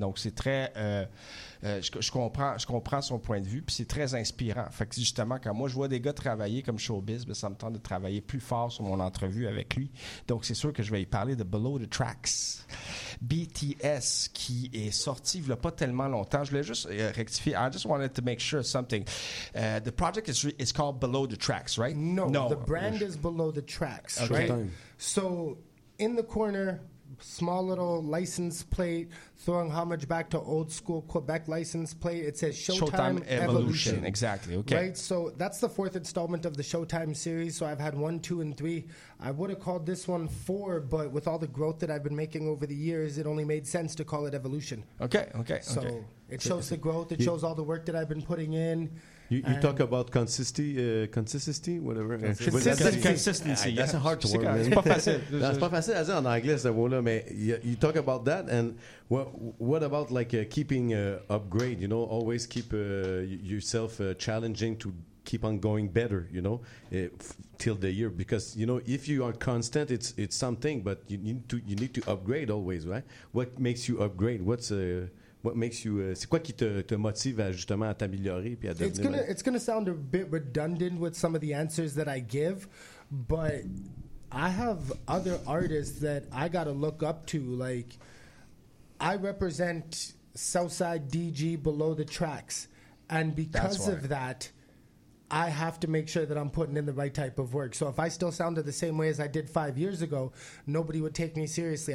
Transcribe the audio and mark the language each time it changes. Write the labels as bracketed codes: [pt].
[fr] Donc, c'est très... Je comprends son point de vue, puis c'est très inspirant. Fait que justement, quand moi je vois des gars travailler comme Showbiz, ben, ça me tente de travailler plus fort sur mon entrevue avec lui. Donc c'est sûr que je vais y parler de Below the Tracks. BTS qui est sorti il n'y a pas tellement longtemps. Je voulais juste rectifier. [en] I just wanted to make sure something. The project is called Below the Tracks, right? No. The brand is Below the Tracks, okay. Right? So in the corner. Small little license plate, throwing homage back to old school Quebec license plate. It says Showtime Evolution. Exactly. Okay. Right. So that's the fourth installment of the Showtime series. So I've had 1, 2, and 3. I would have called this one 4, but with all the growth that I've been making over the years, it only made sense to call it Evolution. Okay. So it shows the growth. It shows all the work that I've been putting in. You talk about consistency, whatever. Consistency. That's a hard word. [fr] C'est pas facile. C'est pas facile à dire en anglais, ce mot-là. [en] Mais you talk about that, and what about like keeping upgrade? You know, always keep yourself challenging to keep on going better. You know, till the year, because you know if you are constant, it's something. But you need to upgrade always, right? What makes you upgrade? [fr] C'est quoi qui te motive à justement à t'améliorer puis à devenir... [en] It's going to sound a bit redundant with some of the answers that I give, but I have other artists that I got to look up to. Like, I represent Southside DG Below the Tracks, and because of that, I have to make sure that I'm putting in the right type of work. So if I still sounded the same way as I did 5 years ago, nobody would take me seriously.